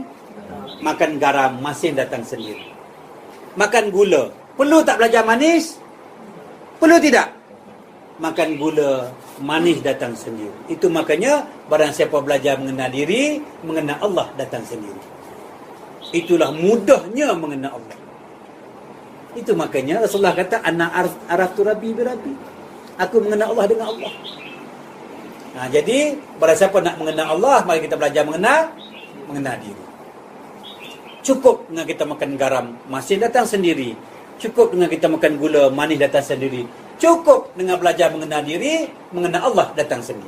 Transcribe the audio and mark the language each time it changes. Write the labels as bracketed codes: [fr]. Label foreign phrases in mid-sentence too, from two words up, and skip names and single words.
[ms] Makan garam, masin datang sendiri. Makan gula, perlu tak belajar manis? Perlu tidak? Makan gula, manis datang sendiri. Itu makanya barang siapa belajar mengenal diri, mengenal Allah datang sendiri. Itulah mudahnya mengenal Allah. Itu makanya Rasulullah kata [ar] ana araftu rabbi bi rabbi. [ms] Aku mengenal Allah dengan Allah. Jadi barang siapa nak mengenal Allah, mari kita belajar mengenal diri. Cukup dengan kita makan garam, masin datang sendiri. Cukup dengan kita makan gula, manis datang sendiri. Cukup dengan belajar mengenal diri, mengenal Allah datang sendiri.